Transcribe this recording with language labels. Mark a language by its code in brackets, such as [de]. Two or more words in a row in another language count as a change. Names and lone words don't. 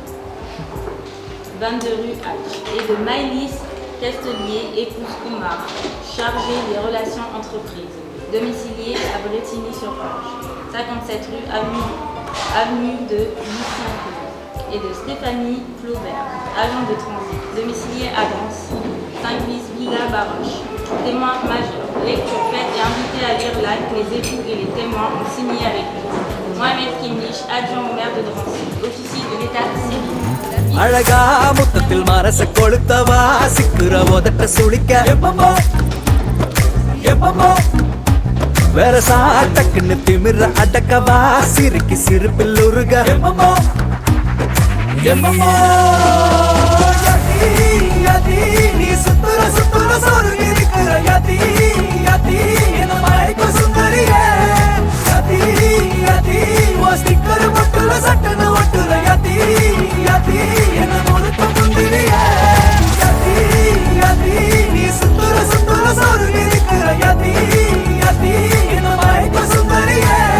[fr] 22 rue H, et de Maëlys Castelier, épouse Kumar, chargée des relations entreprises, domiciliée à Bretigny-sur-Orge, 57 rue avenue de Lucien, et de Stéphanie Flaubert, agent de transit, domiciliée à Drancy, 5 bis Villa Baroche. Témoin majeur, lecture faite et invité à lire l'acte, les époux et les témoins ont signé avec lui. Mohamed Kimnish, adjoint au maire de Drancy, officier de l'état civil. [ta] அழகா முத்தத்தில் மரச கொளுத்தவா சிக்குற உதட்ட சுளிக்க எப்பமோ வேற சாட்டக்குன்னு திமிர அடக்கவா சிரிக்கு சிரிப்பில் உருக எப்பமோ நீ சுத்துற சுத்துற சொருகி இருக்கிற யதி என்ன மயக்க சுந்தரியே யதி ஓ ஸ்டிக்கர் மட்டுல சட்டன ஒட்டுற யதி என்ன முழுக்க முந்திரியே யதி நீ சுத்துற சுத்துற சொருகி இருக்கிற யதி என்ன மயக்க சுந்தரியே